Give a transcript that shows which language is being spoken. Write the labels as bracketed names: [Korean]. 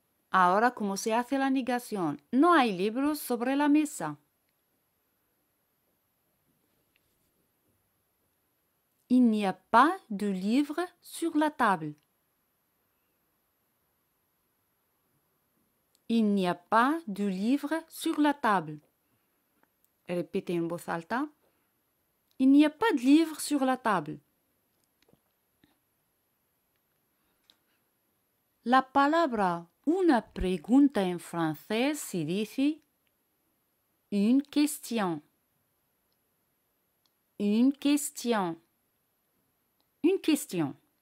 [Spanish] Ahora, ¿cómo se hace la negación? No hay libros sobre la mesa. [French] Il n'y a pas de livres sur la table. Il n'y a pas de livres sur la table. Répétez [Spanish] en voz alta. [French] Il n'y a pas de livres sur la table. [Spanish] La palabra una pregunta en francés se dice [French] une question. Une question. Une question.